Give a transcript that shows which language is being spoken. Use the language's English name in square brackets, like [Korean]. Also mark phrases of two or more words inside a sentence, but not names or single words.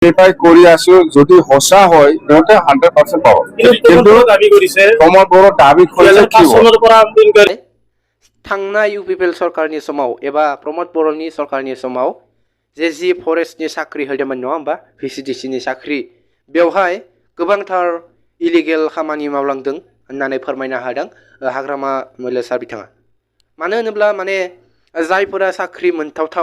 [Assamese] ভেৰিফাই কৰি আছো যদি সঁচা হয় সিহঁতে 100% পাব কিন্তু দাবী কৰিছে প্ৰমোদ বড়ো দাবী কৰিছে কি চনৰ পৰা [Bodo] थांनाय इउपिपिएल सरकारनि समाव एबा प्रमोद बर'नि सरकारनि समाव जि फरेस्टनि साख्रि होदोंमोन नङा होमबा भिसिडिसिनि साख्रि बेवहाय गोबांथार इलिगेल खामानि मावलांदों होननानै फोरमायनो हादों हाग्रामा मैले सार बिथाङा मानो होनोब्ला माने जायफोरा साख्रि मोनथावथाव